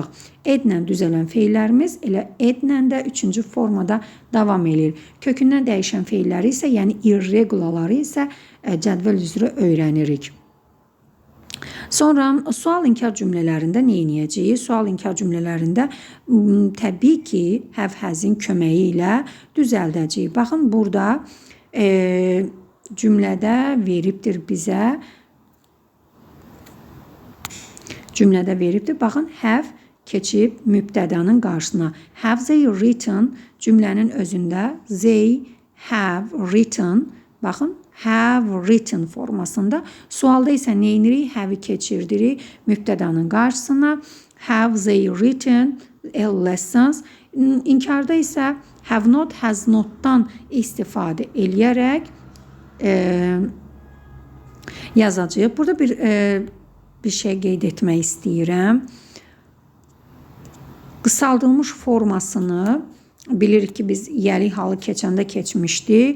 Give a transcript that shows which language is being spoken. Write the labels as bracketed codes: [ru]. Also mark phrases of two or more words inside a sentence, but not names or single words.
[az] Edlə düzələn feillərimiz elə edlə də üçüncü formada davam edir. Kökündən dəyişən feilləri isə, yəni irregularları isə cədvəl üzrə öyrənirik. Sonra sual-inkar cümlələrində nə edəcəyik? Sual-inkar cümlələrində təbii ki, [en] have, has- [az] in köməyi ilə düzəldəcəyik. Baxın, burada cümlədə veribdir bizə. Baxın, have keçib mübtədanın qarşısına. [en] Have they written [az] cümlənin özündə [en] they have written. [az] Baxın, [en] have written [az] formasında. Sualda isə nə edirik? Have-i keçirdirik mübtədanın qarşısına. [en] Have they written lessons. [az] İnkarda isə [en] have not, has not- [az] dan istifadə eləyərək yazacağıq. Burada bir şey qeyd etmək istəyirəm. Qısaldılmış formasını bilirik ki, biz yəli halı keçəndə keçmişdik.